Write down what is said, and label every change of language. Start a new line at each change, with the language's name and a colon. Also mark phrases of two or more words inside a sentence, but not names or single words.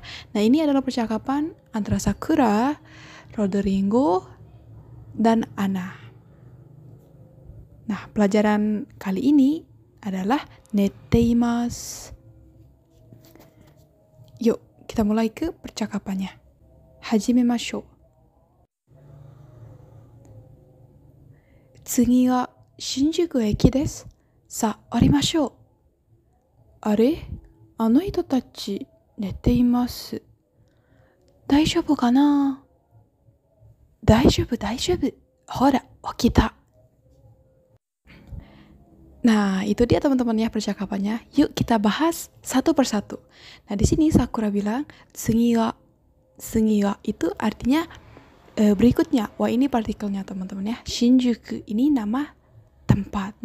Indonesian: Nah, ini adalah percakapan antara Sakura, Rodrigo, dan Ana. Nah, pelajaran kali ini adalah neteimasu. Yuk, kita mulai ke percakapannya.
Japanese: 始めましょう。次は新宿駅です. さあ、ありましょう. あれ? あの人たち寝ています。大丈夫かな？大丈夫、大丈夫。ほら、起きた。
Indonesian: Nah, itu dia teman-teman ya percakapannya. Yuk kita bahas satu persatu. Nah, di sini Sakura bilang, Tsugiwa. Tsugiwa itu artinya berikutnya. Wah, ini partikelnya teman-teman ya. Shinjuku ini nama tempat.